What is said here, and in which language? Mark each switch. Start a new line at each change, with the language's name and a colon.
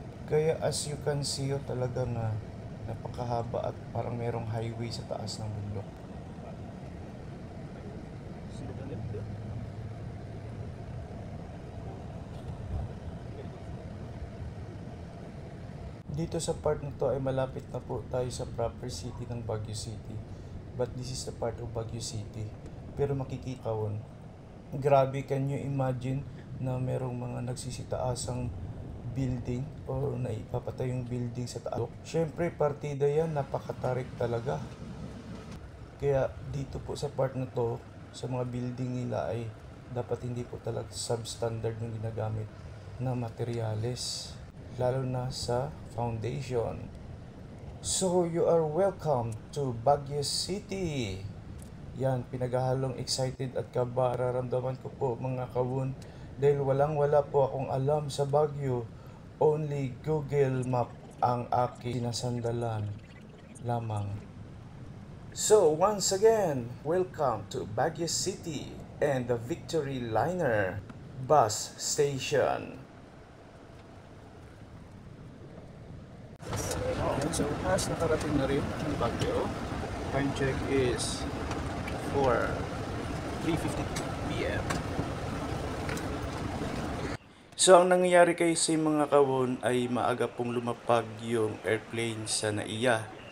Filipino: Kaya
English: as you can see,
Filipino: talagang napakahaba at parang merong highway sa taas ng bundok. Dito sa part na to ay malapit na po tayo sa proper city ng Baguio City.
English: But this is the part of Baguio City.
Filipino: Pero makikita won. Grabe,
English: can you imagine
Filipino: na merong mga nagsisitaasang building o naipapatay yung building sa taas. Syempre, partida yan, napakatarik talaga. Kaya dito po sa part na to, sa mga building nila ay dapat hindi po talaga substandard yung ginagamit na materyales. Lalo na sa foundation.
English: So, you are welcome to Baguio City.
Filipino: Yan, pinaghahalong excited at kaba. Nararamdaman ko po mga kawun dahil wala po akong alam sa Baguio. Only Google Map ang aking sinasandalan lamang.
English: So once again, welcome to Baguio City and the Victory Liner bus station.
Filipino: So as nakarating na rin ang Baguio,
English: time check is 3:52 p.m.
Filipino: So ang nangyayari kasi mga kawon ay maaga pong lumapag yung airplane sa Naiya.